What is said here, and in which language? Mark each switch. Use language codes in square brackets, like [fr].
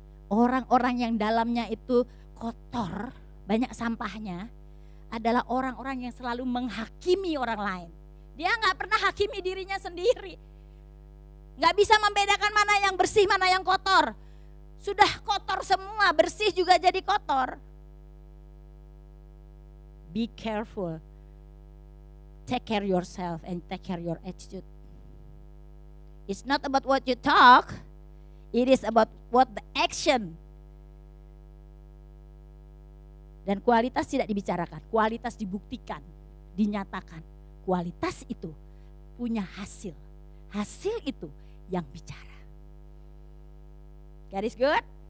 [id] Orang-orang yang dalamnya itu kotor, banyak sampahnya, adalah orang-orang yang selalu menghakimi orang lain. Dia gak pernah hakimi dirinya sendiri. Gak bisa membedakan mana yang bersih, mana yang kotor. Sudah kotor semua, bersih juga jadi kotor. [en] Be careful. Take care yourself and take care your attitude. It's not about what you talk. It is about what the action. [id] Dan kualitas tidak dibicarakan, kualitas dibuktikan, dinyatakan. Kualitas itu punya hasil Hasil itu yang bicara. Garis good?